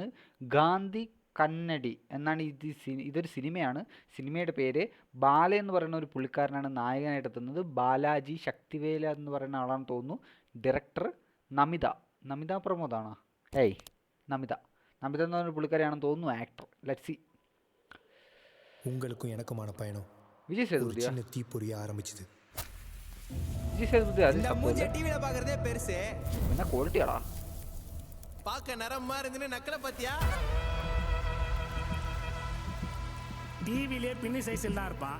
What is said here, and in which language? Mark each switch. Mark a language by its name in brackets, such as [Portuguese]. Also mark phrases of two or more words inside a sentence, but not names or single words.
[Malayalam] ഗാന്ധി കന്നഡി എന്നാണ് ഇതൊരു സിനിമയാണ്. സിനിമയുടെ പേര് ബാല എന്ന് പറയുന്ന ഒരു പുള്ളിക്കാരനാണ് നായകനായിട്ട് എത്തുന്നത്. ബാലാജി ശക്തിവേല എന്ന് പറയുന്ന ആളാണെന്ന് തോന്നുന്നു. ഡയറക്ടർ നമിത പ്രമോദാണോ? നമിത എന്ന് പറയുന്ന പുള്ളിക്കാരിയാണെന്ന് തോന്നുന്നു. [English] actor let's see. [Tamil] உங்களுக்கும் எனக்குமான பயணம் விஜய் சேதுபதி சின்ன தீப்பொறிய ஆரம்பிச்சது. விஜய் சேதுபதி அது இந்த மூஞ்சி டிவில பாக்குறதே பெருசு. என்ன குவாலிட்டியாடா? பாக்க நரமா இருந்துன்னு நக்கல பாத்தியா? டிவிலே பின்னி சைஸ்ல தான் இருப்பான்.